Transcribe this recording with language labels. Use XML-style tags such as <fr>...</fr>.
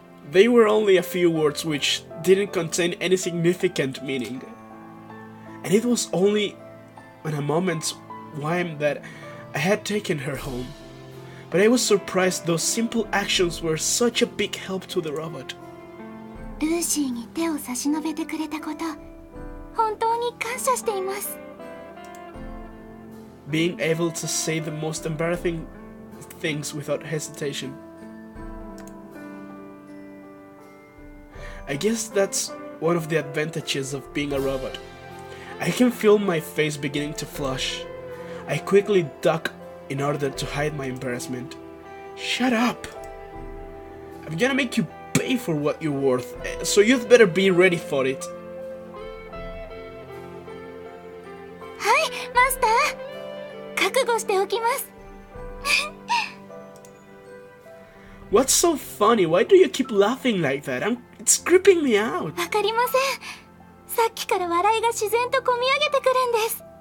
<en>They were only a few words which didn't contain any significant meaning. And it was only in a moment's whim that I had taken her home. But I was surprised those simple actions were such a big help to the robot.</en> <ja>ルーシーに手を差し伸べてくれたこと、本当に感謝しています。</ja> <en>Being able to say the most embarrassing things without hesitation. I guess that's one of the advantages of being a robot. I can feel my face beginning to flush. I quickly duck in order to hide my embarrassment. Shut up! I'm gonna make you pay for what you're worth, so you'd better be ready for it.</en> <ja>はい、マスター。覚悟しておきます。</ja> <en>What's so funny? Why do you keep laughing like that? It's creeping me out.</en> <ja>わかりません。さっきから笑いが自然とこみ上げてくるんです。</ja>